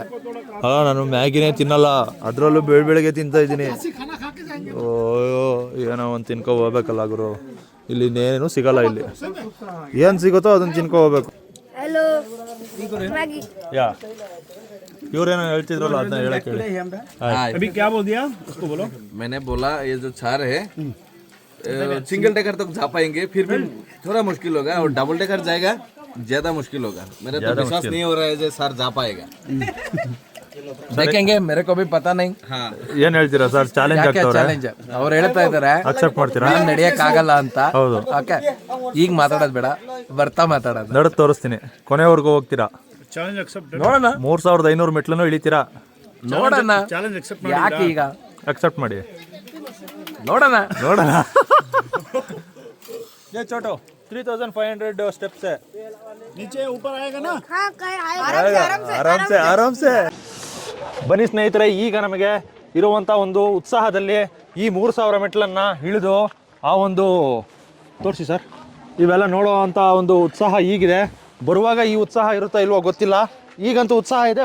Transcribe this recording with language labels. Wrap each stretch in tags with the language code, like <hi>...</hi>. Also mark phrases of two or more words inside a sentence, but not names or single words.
<kn>ನಾನು ಮ್ಯಾಗಿನೇ ತಿನ್ನಲ್ಲ, ಅದರಲ್ಲೂ ಬೆಳಗ್ಗೆ ತಿಂತಾ ಇದ್ದೀನಿ. ಏನೋ ಒಂದು ತಿನ್ಕೊ ಹೋಗ್ಬೇಕಲ್ಲ ಗುರು. ಇಲ್ಲಿ ಇನ್ನೇನು ಸಿಗಲ್ಲ. ಇಲ್ಲಿ ಏನು ಸಿಗುತ್ತೋ ಅದನ್ನು ತಿನ್ಕೊ ಹೋಗ್ಬೇಕು.</kn> <en>Hello. Maggie.</en> <kn>ಯಾ ಇವ್ರೇನೋ ಹೇಳ್ತಿದ್ರಲ್ಲ ಅದನ್ನ ಹೇಳಕ್ಕೆ ಹೇಳಿ.</kn> <hi>अभी क्या बोल दिया उसको बोलो. मैंने बोला ये जो छार है</hi> <en>single decker</en> <hi>तक जा पाएंगे, फिर भी थोड़ा मुश्किल होगा, और</hi> <en>double decker</en> <hi>जाएगा ज्यादा मुश्किल होगा. मेरा तो विश्वास नहीं हो रहा है जो सर जा पाएगा. देखेंगे, मेरे को भी पता नहीं. हाँ,</hi> <kn>ಏನ್ ಹೇಳ್ತೀರಾ ಸರ್? ಚಾಲೆಂಜ್ ಆಗ್ತವ್ರೆ. ಚಾಲೆಂಜ್ ಅವ್ರು ಹೇಳ್ತಾ ಇದಾರೆ ಅಕ್ಸೆಪ್ಟ್ ಮಾಡ್ತೀರಾ? ನಡೆಯಕ್ ಆಗಲ್ಲ ಅಂತ. ಹೌದು. ಓಕೆ, ಈಗ ಮಾತಾಡೋದು ಬೇಡ, ಬರ್ತಾ ಮಾತಾಡೋದು. ನಡ್ ತೋರಿಸ್ತೀನಿ. ಕೊನೆವರೆಗೂ ಹೋಗ್ತೀರಾ?</kn> <en>challenge accept.</en> <kn>ನೋಡೋಣ 3500 ಮೆಟ್ಲನ್ನು ಇಳಿತೀರಾ? ನೋಡೋಣ.</kn> <en>challenge accept</en> <kn>ಯಾಕೆ ಈಗ ಅಕ್ಸೆಪ್ಟ್ ಮಾಡಿ ನೋಡೋಣ.</kn> <hi>ये छोटो 3500 स्टेप्स है. नीचे ऊपर आएगा ना.</hi> <kn>ಆರಾಮ್ಸೆ ಬನ್ನಿ ಸ್ನೇಹಿತರೆ. ಈಗ ನಮಗೆ ಇರುವಂಥ ಒಂದು ಉತ್ಸಾಹದಲ್ಲಿ ಈ 3000 ಮೆಟ್ಲನ್ನು ಇಳಿದು ಆ ಒಂದು ತೋರಿಸಿ ಸರ್, ಇವೆಲ್ಲ ನೋಡೋವಂಥ ಒಂದು ಉತ್ಸಾಹ ಈಗಿದೆ. ಬರುವಾಗ ಈ ಉತ್ಸಾಹ ಇರುತ್ತಾ ಇಲ್ವೋ ಗೊತ್ತಿಲ್ಲ, ಈಗಂತೂ ಉತ್ಸಾಹ ಇದೆ.</kn>